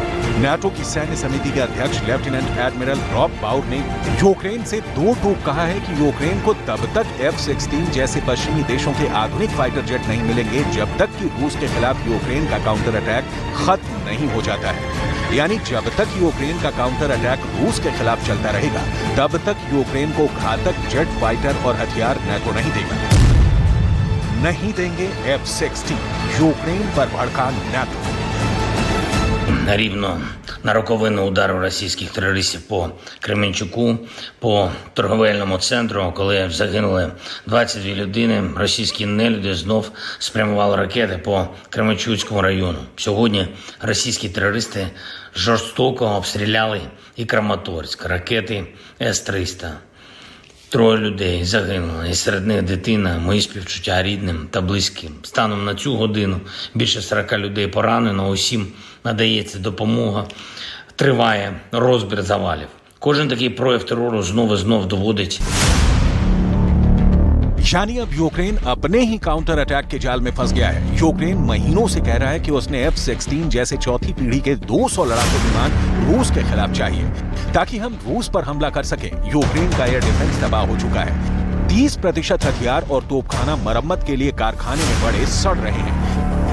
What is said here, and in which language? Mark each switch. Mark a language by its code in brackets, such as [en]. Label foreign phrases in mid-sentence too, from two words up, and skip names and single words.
[hi] नाटो की सैन्य समिति के अध्यक्ष [en] Lieutenant Admiral [hi] रॉब बाउर ने यूक्रेन से 2 टूक कहा है कि यूक्रेन को तब तक F-16 जैसे पश्चिमी देशों के आधुनिक [en] fighter jet [hi] नहीं मिलेंगे जब तक कि रूस के खिलाफ यूक्रेन का [en] counter attack [hi] खत्म नहीं हो जाता है। यानी जब तक यूक्रेन का [en] counter attack [hi] रूस के खिलाफ चलता रहेगा तब तक यूक्रेन को घातक [en] jet fighter [hi] और हथियार नाटो नहीं देगा। नहीं देंगे F-16, यूक्रेन पर भड़का नाटो। [uk] Рівно на роковину удару російських терористів по Кременчуку, по торговельному центру, коли загинули 22 людини, російські нелюди знов спрямували ракети по Кременчуцькому району. Сьогодні російські терористи жорстоко обстріляли і Краматорськ, ракети С-300. 3 людей загинули, і серед них дитина. Мої співчуття рідним та близьким. Станом на цю годину більше 40 людей поранено, усім надається допомога. Триває розбір завалів. Кожен такий прояв терору знов доводить. [hi] यानी अब यूक्रेन अपने ही [en] counter attack [hi] के जाल में फंस गया है। यूक्रेन महीनों से कह रहा है कि उसने F-16 जैसे चौथी पीढ़ी के 200 लड़ाकू विमान रूस के खिलाफ चाहिए ताकि हम रूस पर हमला कर सकें। यूक्रेन का [en] air defense [hi] तबाह हो चुका है। 30% हथियार और तोपखाना मरम्मत के लिए कारखाने में पड़े सड़ रहे हैं।